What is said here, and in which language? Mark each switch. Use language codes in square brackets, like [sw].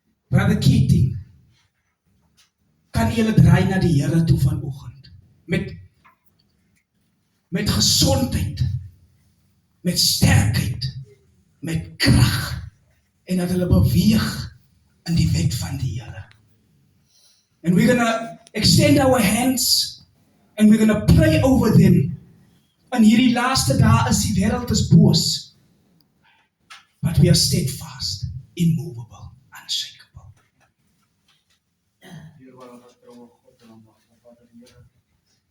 [af] Brother Keating, kan julle draai na die Here toe vanoggend met gesondheid, met sterkheid, met krag, en dat hulle beweeg in die wet van die Here. [en] And we're going to extend our hands and we're going to pray over them. [af] In hierdie laaste dae is die wêreld is boos. [en] But we are steadfast, immovable, unshakable. [af] Heer, waar ons trouwe God en almagtige Vader, Here.